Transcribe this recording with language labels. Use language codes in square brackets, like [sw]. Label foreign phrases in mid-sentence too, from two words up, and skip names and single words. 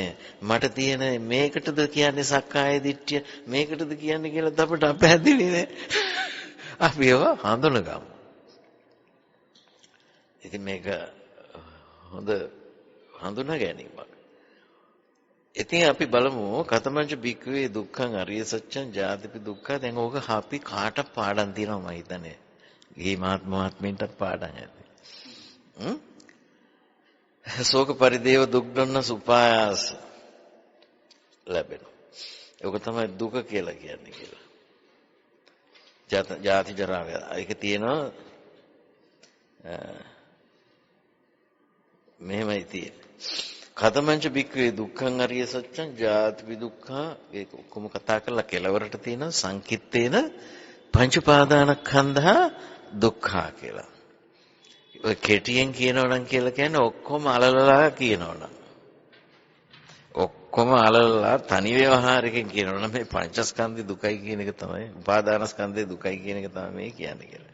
[si] මට තියෙන මේකටද කියන්නේ සක්කාය දිට්ඨිය මේකටද කියන්නේ කියලා අපිට අපැහැදිලි නේ. අපි ඒවා හඳුනගමු. ඉතින් මේක හොඳ හඳුනා ගැනීමක්. ඉතින් අපි බලමු [pi] කතමංච බික්කවේ දුක්ඛං අරිය සත්‍යං ජාතිපි දුක්ඛ. [si] දැන් ඕක අපි කාට පාඩම් තියෙනවා මම හිතන්නේ. ගිහි මහත්මීන්ට පාඩම් ඇති. ශෝක පරිදේව දුක් දුන්න සුපායාස ලැබෙනවා. ඒක තමයි දුක කියලා කියන්නේ කියලා. ජාති ජරා ඒක තියෙනවා මෙහෙමයි තියෙන්නේ. [pi] කතමංච බික්කවේ දුක්ඛං අරිය සත්‍යං ජාතිපි දුක්ඛ. [si] ඒක කොහොම කතා කරලා කෙලවරට තියෙන [pi] සංකිට්ඨේන පංච උපාදානස්කන්ධා දුක්ඛා [si] කියලා. ඔය කෙටියෙන් කියනවනම් කියලා කියන්නේ ඔක්කොම අලලලා කියනවනම්. ඔක්කොම අලලලා තනි ව්‍යවහාරයෙන් කියනවනම් මේ පංචස්කන්ධේ දුකයි කියන එක තමයි උපාදානස්කන්ධේ දුකයි කියන එක තමයි මේ කියන්නේ කියලා.